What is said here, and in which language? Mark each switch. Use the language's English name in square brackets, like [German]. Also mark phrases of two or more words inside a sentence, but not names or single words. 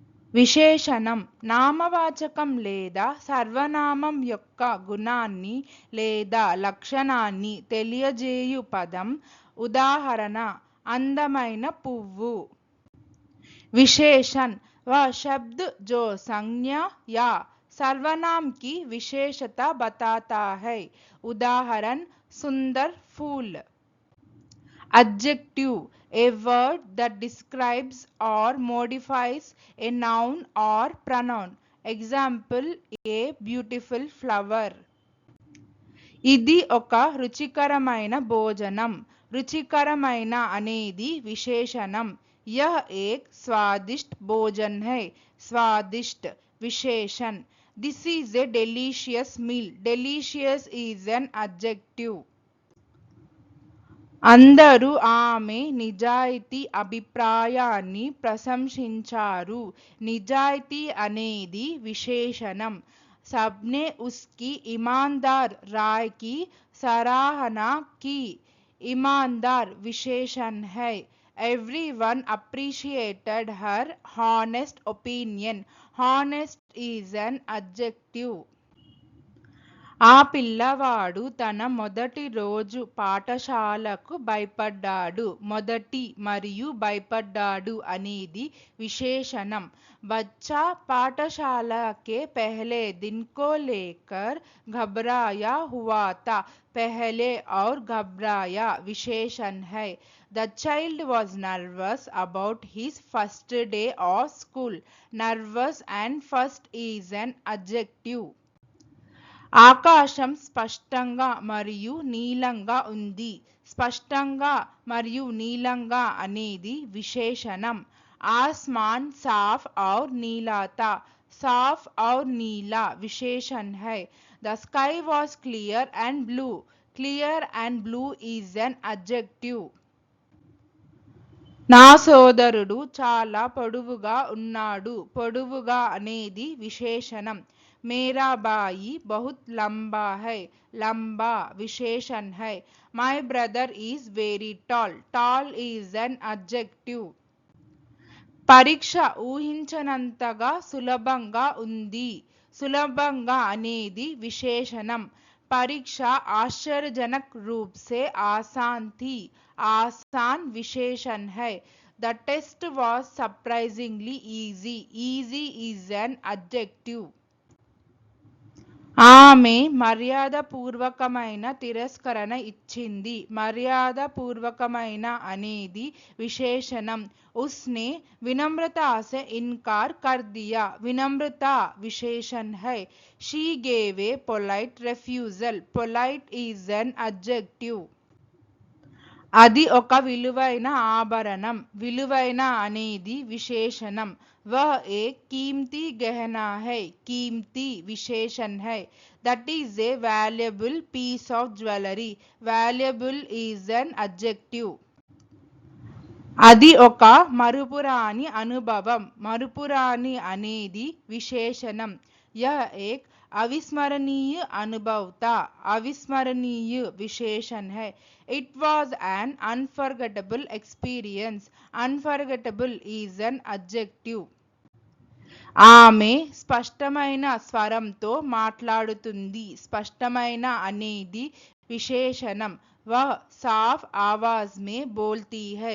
[Telugu] విశేషణం నామవాచకం లేదా సర్వనామం యొక్క గుణాన్ని లేదా లక్షణాన్ని తెలియజేయు పదం. ఉదాహరణ అందమైన పువ్వు. [Hindi] विशेषण वह शब्द जो संज्ञा या सर्वनाम की विशेषता बताता है. उदाहरण सुंदर फूल. [English] Adjective a word that describes or modifies a noun or pronoun. Example a beautiful flower. [Telugu] ఇది ఒక రుచికరమైన భోజనం. రుచికరమైన అనేది విశేషణం. [Hindi] यह एक स्वादिष्ट भोजन है. स्वादिष्ट विशेषण. [English] This is a delicious meal. Delicious is an adjective. [Telugu] అందరూ ఆమె నిజాయితీ అభిప్రాయాన్ని ప్రశంసించారు. నిజాయితీ అనేది విశేషణం. [Hindi] सबने उसकी ईमानदार राय की सराहना की. ईमानदार विशेषण है. [English] Everyone appreciated her honest opinion. Honest is an adjective. [Telugu] ఆ పిల్లవాడు తన మొదటి రోజు పాఠశాలకు భయపడ్డాడు. మొదటి మరియు భయపడ్డాడు అనేది విశేషణం. [Hindi] बच्चा पाठशाला के पहले दिन को लेकर घबराया हुआ था. पहले और घबराया विशेषण है. [English] The child was nervous about his first day of school. Nervous and first is an adjective. [Telugu] ఆకాశం స్పష్టంగా మరియు నీలంగా ఉంది. స్పష్టంగా మరియు నీలంగా అనేది విశేషణం. [Hindi] आसमान साफ और नीला था. साफ और नीला विशेषण है. [English] The sky was clear and blue. Clear and blue is an adjective. [Telugu] నా సోదరుడు చాలా పొడవుగా ఉన్నాడు. పొడవుగా అనేది విశేషణం. [Hindi] मेरा भाई बहुत लंबा है. लंबा विशेषण है. [English] My brother is very tall. Tall is an adjective. [Telugu] పరీక్ష ఊహించనంతగా సులభంగా ఉంది. సులభంగా అనేది విశేషణం. [Hindi] పరీక్ష आश्चर्यजनक रूप से आसान थी. आसान विशेषण है. [English] The test was surprisingly easy. Easy is an adjective. [Telugu] ఆమె మర్యాదపూర్వకమైన తిరస్కరణ ఇచ్చింది. మర్యాదపూర్వకమైన అనేది విశేషణం. [Hindi] उसने विनम्रता से इनकार कर दिया. विनम्रता विशेषण है. [English] She gave a polite refusal. Polite is an adjective. [Telugu] అది ఒక విలువైన ఆభరణం. విలువైన అనేది విశేషణం. [Hindi] वह एक कीमती गहना है. कीमती विशेषण है. [English] That is a valuable piece of jewelry. Valuable is an adjective. [Telugu] అది ఒక మరుపురాని అనుభవం. మరుపురాని అనేది విశేషణం. [Hindi] यह एक अविस्मरणीय अनुभव था. अविस्मरणीय विशेषण है. [English] It was an unforgettable experience. Unforgettable is an adjective. [Telugu] ఆమె స్పష్టమైన స్వరంతో మాట్లాడుతుంది. స్పష్టమైన అనేది విశేషణం. [Hindi] वह साफ आवाज में बोलती है.